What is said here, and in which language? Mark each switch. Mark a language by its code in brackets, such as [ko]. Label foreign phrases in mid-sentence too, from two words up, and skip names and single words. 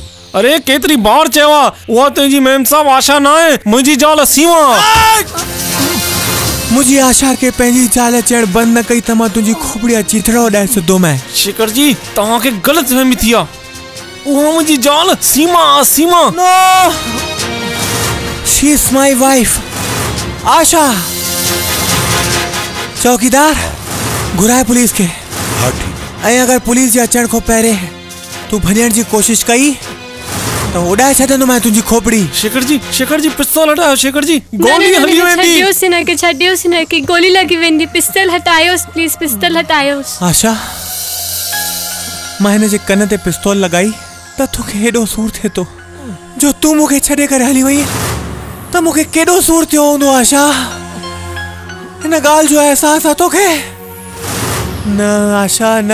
[sd] अरे केतिरी बार चयो आहे, उहा तुंहिंजी मेम साहब आशा न आहे, मुंहिंजी ज़ाल सीमा। मुंहिंजी आशा खे पंहिंजी ज़ाल चढ़ बंदि न कई त मां तुंहिंजी खोपड़ी चीथड़ा उॾाए छॾंदोमांइ। शेखर जी तव्हांखे ग़लतफ़हमी थी आहे, उहा मुंहिंजी ज़ाल सीमा। [en] No, she is my wife Asha. [sd] चौकीदार घुराए पुलिस खे। हाँ ठीक। ऐं अगर पुलिस जे अचण खां पहिरें तूं भॼण जी कोशिश कई त उॾाए छॾंदोमांइ तुंहिंजी खोपड़ी। शेखर जी पिस्तौल हटायो। शेखर जी गोली हली वेंदी। छॾियोसि हिनखे, गोली लॻी वेंदी। पिस्तौल हटायोसि प्लीज, पिस्तौल हटायोसि। आशा मां हिनजे कन ते पिस्तौल लॻाई त तोखे हेॾो सूर थिए थो। जो तूं मूंखे छॾे करे हली वई त मूंखे केॾो सूर थियो हूंदो। आशा हिन ॻाल्हि जो अहसास आहे तोखे? न आशा न।